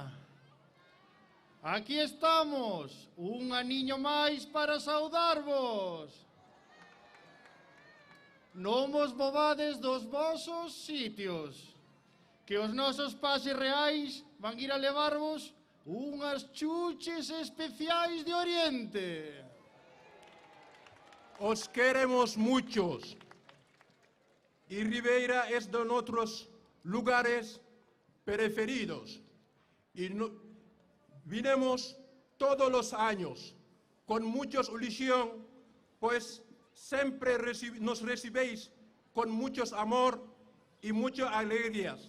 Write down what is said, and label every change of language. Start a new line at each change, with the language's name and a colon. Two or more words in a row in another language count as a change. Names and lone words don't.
Galician: Aquí estamos, un aniño máis para saudarvos. Non vos movades dos vosos sitios, que os nosos pases reais van ir a levarvos unhas chuches especiais de Oriente.
Spanish: Os queremos muchos. Y Ribeira es de nuestros lugares preferidos. Y vinimos todos los años con mucha ilusión, pues siempre nos recibéis con mucho amor y muchas alegrías.